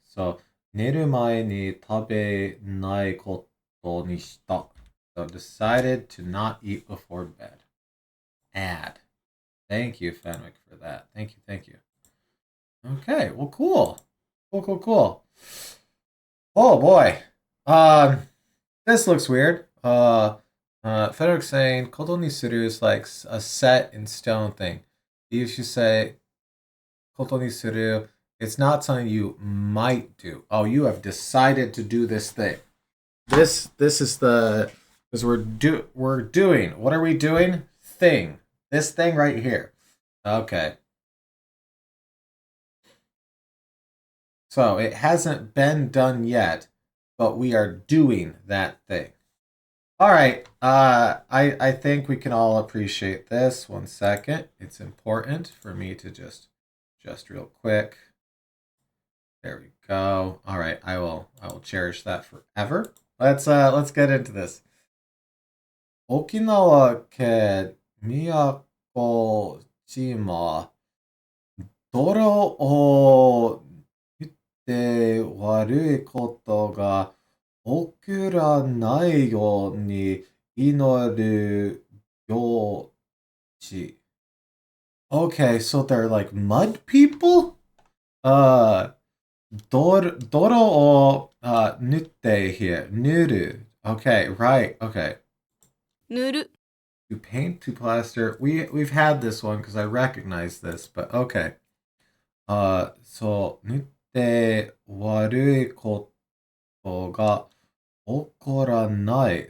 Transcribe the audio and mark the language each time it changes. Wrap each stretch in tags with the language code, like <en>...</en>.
<ja>So, 寝る前に食べないことにした.</ja> <en>So, decided to not eat before bed. Add. Thank you, Fenwick, for that. Thank you, thank you. Okay, well, cool. Cool. Oh, boy. This looks weird. Frederick's saying koto ni suru is like a set in stone thing. You should say koto ni suru. It's not something you might do. Oh, you have decided to do this thing. This is the because we're doing. What are we doing? Thing. This thing right here. Okay. So it hasn't been done yet, but we are doing that thing. All right. I think we can all appreciate this. 1 second. It's important for me to just real quick. There we go. All right. I will cherish that forever. Let's get into this.</en> <ja>沖縄県宮古島泥を見て悪いことが起こらないように祈る行事.</ja> <en>Okay, so they're like mud people?</en> <ja>泥を塗って</ja> <en>here.</en> <ja>塗る.</ja> <en>Okay, right. Okay.</en> <ja>塗る</ja> <en>To paint, to plaster. We've had this one because I recognize this, but okay.</en> <ja>So 塗って悪いことが起こらない.</ja>